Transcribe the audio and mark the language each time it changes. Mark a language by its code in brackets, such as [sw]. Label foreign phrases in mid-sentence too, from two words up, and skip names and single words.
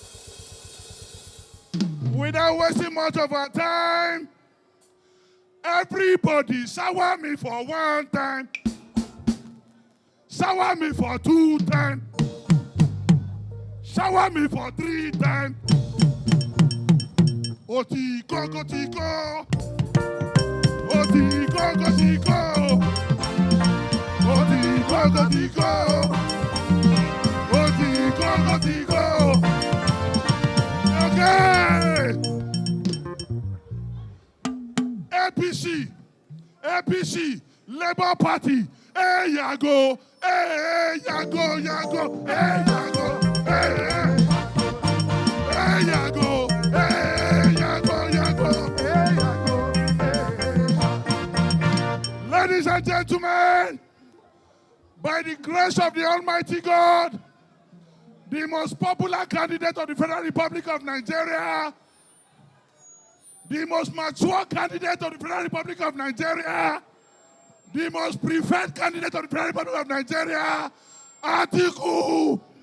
[en] Without wasting much of our time, everybody shower me for 1 time. Shower me for 2 times. Shower me for 3 times. Otiko, Otiko. Otiko, Otiko. Otiko, Otiko. Otiko, Otiko. Okay. APC, Labour Party. Hey, Yago. Hey, Yago, Yago. Hey, Yago. Hey, hey. Hey, Yago. Hey, Yago, Yago. Hey, Yago. Hey, hey. Ladies and gentlemen, by the grace of the Almighty God, the most popular candidate of the Federal Republic of Nigeria, the most mature candidate of the Federal Republic of Nigeria, the most preferred candidate of the Federal Republic of Nigeria, Atiku.